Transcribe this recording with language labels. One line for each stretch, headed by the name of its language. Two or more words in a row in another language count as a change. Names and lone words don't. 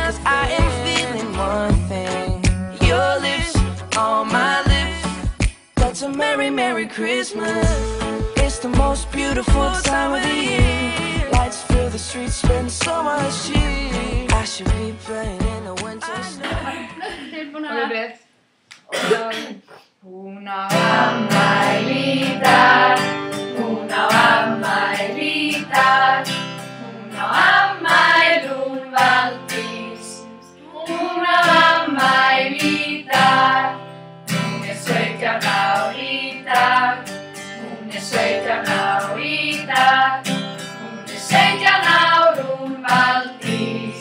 English: 'Cause I am feeling one thing, your lips on my lips. That's a merry, merry Christmas. It's the most beautiful time of the year. Lights fill the streets, spend so much cheer. I should be playing in the winter snow.
Icelandic: Hún á afmæli í dag, hún á afmæli í dag, hún á afmæli hún Valdís. Hún á afmæli í dag, hún 17 ár í dag, hún 17 ár í dag, hún 17 ár hún Valdís.